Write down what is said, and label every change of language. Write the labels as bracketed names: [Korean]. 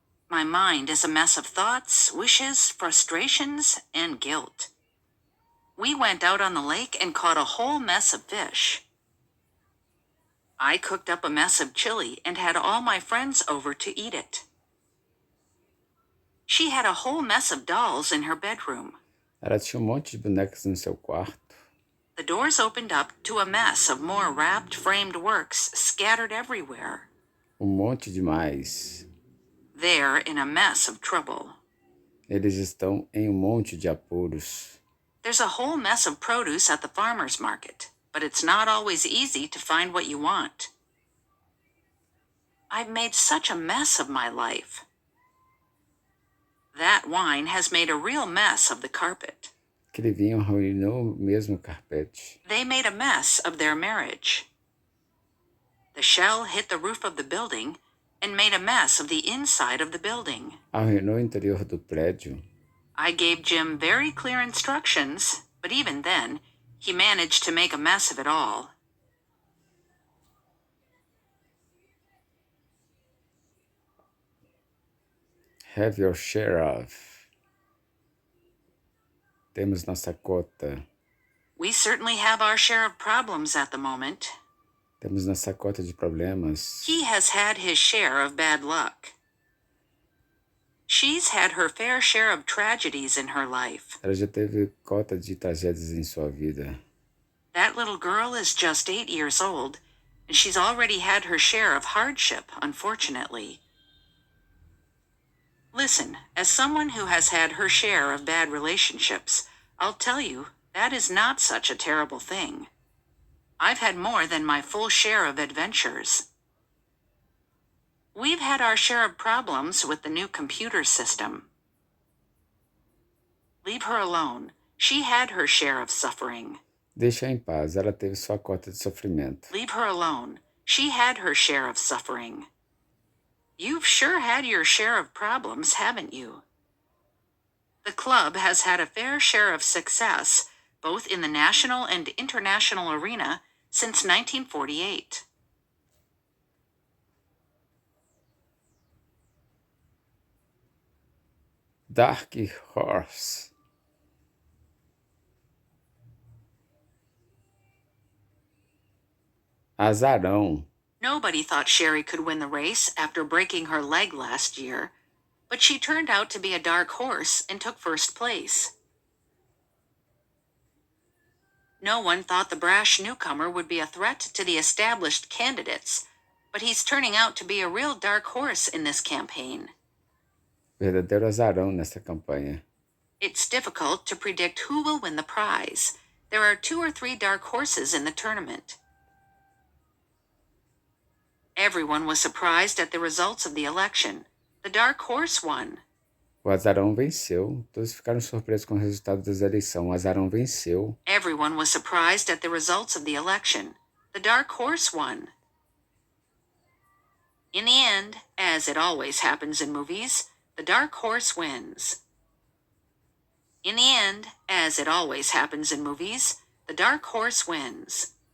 [English] My mind is a mess of thoughts, wishes, frustrations, and guilt. We went out on the lake and caught a whole mess of fish. I cooked up a mess of chili and had all my friends over to eat it. She had a whole mess of dolls in her bedroom. [Portuguese] Ela tinha um monte de bonecas no seu quarto. [English] The doors opened up to a mess of more wrapped framed works scattered everywhere. [Portuguese] Monte demais. [English] They're in a mess of trouble. [Portuguese] Eles estão em monte de apuros. [English] There's a whole mess of produce at the farmer's market, but it's not always easy to find what you want. I've made such a mess of my life. That wine has made a real mess of the carpet. [Portuguese] Aquele vinho arruinou mesmo o carpete. [English] They made a mess of their marriage. The shell hit the roof of the building and made a mess of the inside of the building. [Portuguese] Arruinou o interior do prédio. [English] I gave Jim very clear instructions, but even then, he managed to make a mess of it all. Have your share of. [Portuguese] Temos nossa cota. [English] We certainly have our share of problems at the moment. [Portuguese] Temos nossa cota de problemas. [English] He has had his share of bad luck. She's had her fair share of tragedies in her life. [Portuguese] Ela já teve cota de tragédias em sua vida. [English] That little girl is just 8 years old, and she's already had her share of hardship, unfortunately. Listen, as someone who has had her share of bad relationships, I'll tell you, that is not such a terrible thing. I've had more than my full share of adventures. We've had our share of problems with the new computer system. Leave her alone. She had her share of suffering. [Portuguese] Deixa em paz, ela teve sua cota de sofrimento. [English] Leave her alone. She had her share of suffering. You've sure had your share of problems, haven't you? The club has had a fair share of success, both in the national and international arena, since 1948. Dark Horse. [Portuguese] Azarão. [English] Nobody thought Sherry could win the race after breaking her leg last year, but she turned out to be a dark horse and took first place. No one thought the brash newcomer would be a threat to the established candidates, but he's turning out to be a real dark horse in this campaign. [Portuguese] Verdadeiro azarão nessa campanha. [English] It's difficult to predict who will win the prize. There are 2 or 3 dark horses in the tournament. Everyone was surprised at the results of the election. The dark horse won. [Portuguese] O azarão venceu. Todos ficaram surpresos com o resultado das eleições. O azarão venceu. [English] Everyone was surprised at the results of the election. The dark horse won. In the end, as it always happens in movies, the dark horse wins. In the end, as it always happens in movies, the dark horse wins.